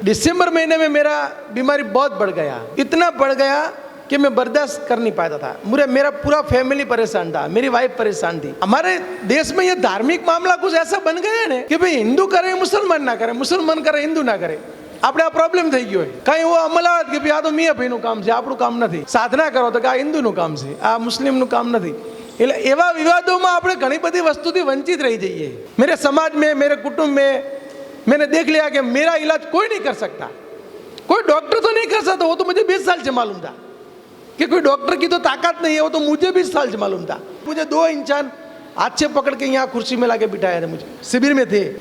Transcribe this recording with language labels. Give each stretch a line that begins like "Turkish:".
Hindi: दिसंबर महीने में मेरा बीमारी बहुत बढ़ गया, इतना बढ़ गया कि मैं बर्दाश्त कर नहीं पाता था। मेरा पूरा फैमिली परेशान था, मेरी वाइफ परेशान थी। हमारे देश में ये धार्मिक मामला कुछ ऐसा बन गया है कि भाई हिंदू करे मुसलमान ना करे, मुसलमान करे हिंदू ना करे,
Gujarati: આપણે આ પ્રોબ્લેમ થઈ ગયો હોય। કઈ એવો અમલાવત કે આ તો મિયા ભાઈનું કામ છે, આપણું કામ નથી। સાધના કરો તો કે આ હિન્દુનું કામ છે, આ મુસ્લિમનું કામ નથી। એટલે એવા વિવાદોમાં આપણે ઘણી બધી વસ્તુથી વંચિત રહી જઈએ।
Hindi: मेरे समाज में, मेरे कुटुंब में मैंने देख लिया कि मेरा इलाज कोई नहीं कर सकता, कोई डॉक्टर तो नहीं कर सकता। वो तो मुझे 20 साल से मालूम था कि कोई डॉक्टर की तो ताकत नहीं है, वो तो मुझे 20 साल से मालूम था। मुझे 2 इंसान हाथ से पकड़ के यहाँ कुर्सी में लाके बिठाया था, मुझे शिविर में थे।